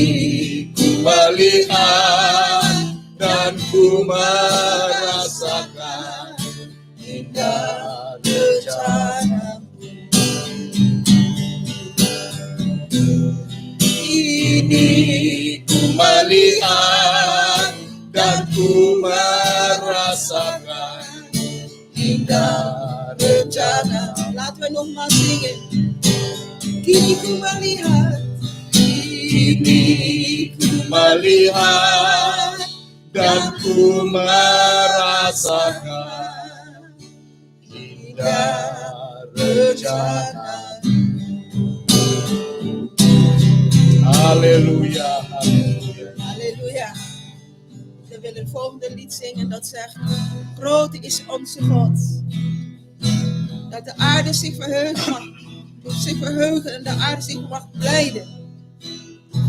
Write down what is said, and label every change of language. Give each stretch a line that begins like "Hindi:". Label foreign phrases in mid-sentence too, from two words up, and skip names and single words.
Indonesian: Ku melihat dan ku merasakan indah rencanamu. Kini ku melihat dan ku merasakan indah rencana.
Dutch: Laten we nogmaals zingen.
Indonesian: Kini ku melihat. Kini ku melihat dan ku merasakan indah rencana.
Dutch: Halleluja, halleluja. Halleluja. We willen het volgende lied zingen dat zegt: groot is onze God. Dat de aarde zich verheugen mag. Zich verheugen en de aarde zich mag blijden.